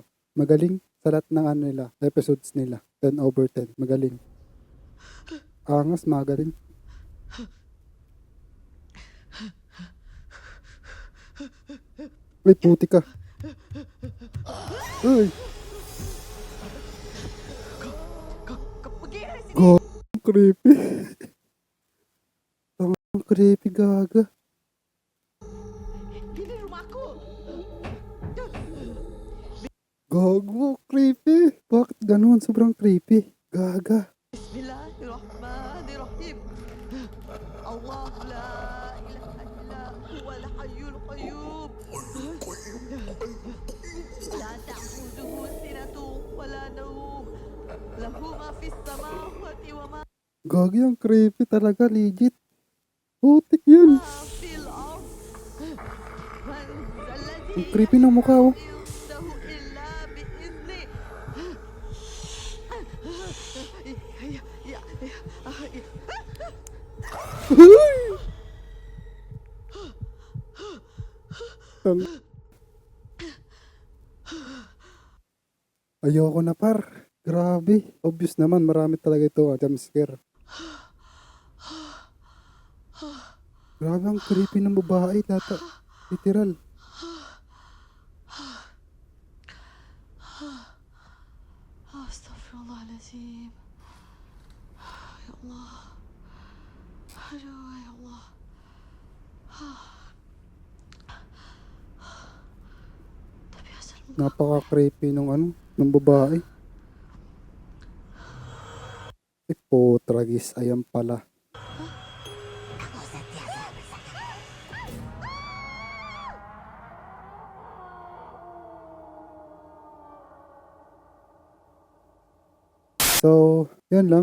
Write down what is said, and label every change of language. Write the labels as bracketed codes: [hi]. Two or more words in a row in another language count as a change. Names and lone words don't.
[tl] Magaling sa lahat ng ano nila, episodes nila. 10/10. Magaling. Angas, magaling. Uy, puti ka. Uy, [id] Kau pergi dari sini! [tl] go. Ang creepy. Ang creepy, gaga. [id] Ini rumah aku! [tl] Gago, creepy. Bakit ganun? Sobrang creepy. Gaga. [ar] بسم الله الرحمن الرحيم. الله لا إله إلا هو الحي القيوم. لا تأخذه سنة ولا نوم. له ما في السماوات وما [tl] Gagi, ang creepy talaga, legit. Putik yun. [ar] في الأرض. من ذا الذي [tl] Ang creepy ng mukha, oh. [ar] يشفع إلا بإذنه. Ya. [tl] Tang. Ayoko na par. Grabe. Obvious naman, marami talaga ito [en] jump scare. [tl] Grabe ang creepy ng babae. Literal. [ar] أستغفر الله العظيم. يا الله. Aduh، يا الله. [id] Tapi asal [tl] Napaka-creepy ng babae. Tragis. Ayan pala. So, yan lang.